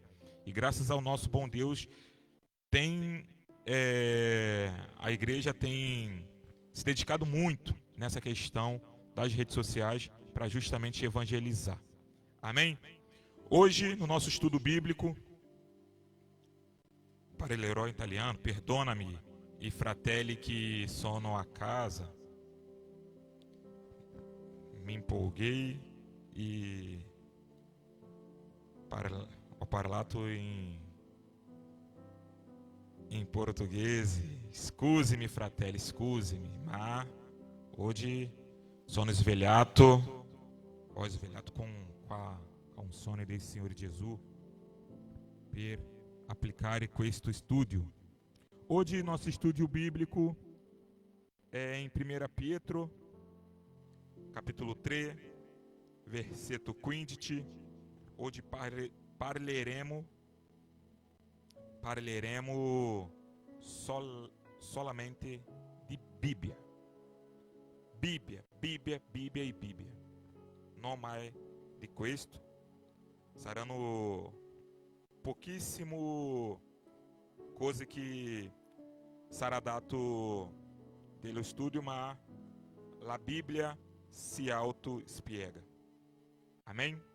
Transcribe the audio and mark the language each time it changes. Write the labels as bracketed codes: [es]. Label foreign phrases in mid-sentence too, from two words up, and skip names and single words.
[pt] E graças ao nosso bom Deus, a igreja tem se dedicado muito nessa questão das redes sociais para justamente evangelizar. Amém? Hoje, no nosso estudo bíblico, [it] parlerò in italiano, perdonami i fratelli che sono a casa, [pt] mi empolguei [it] e ho parlato in portoghese. Scusami fratelli, scusami, ma oggi sono svegliato, ho svegliato con a unzione del Signore Gesù per applicare questo studio. [pt] Hoje nosso estudo bíblico é em 1 Pietro, capítulo 3, [it] versetto 15. Hoje parleremo solamente di Bibbia. Bibbia e Bibbia. [pt] Não mais [it] di questo. Saranno pochissimo cose che sarà dato dello studio, ma la Bibbia si autospiega.